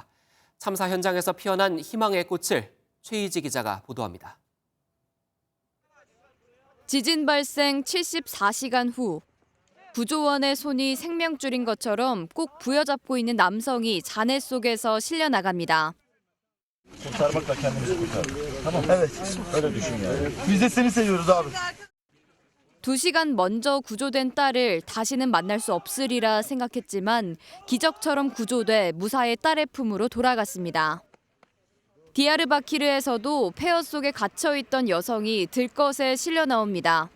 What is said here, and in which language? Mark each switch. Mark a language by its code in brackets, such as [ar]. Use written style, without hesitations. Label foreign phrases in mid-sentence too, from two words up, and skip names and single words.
[ko] 참사 현장에서 피어난 희망의 꽃을 최희지 기자가 보도합니다. 지진 발생 74시간 후 구조원의 손이 생명줄인 것처럼 꼭 부여잡고 있는 남성이 잔해 속에서 실려 나갑니다. [tr] Kurtarmakla kendimizi kurtardık. Tamam. Evet. Öyle düşün yani. Biz de seni seviyoruz abi. [ko] 2시간 먼저 구조된 딸을 다시는 만날 수 없으리라 생각했지만 기적처럼 구조돼 무사히 딸의 품으로 돌아갔습니다. 디야르바키르에서도 폐허 속에 갇혀있던 여성이 들것에 실려 나옵니다.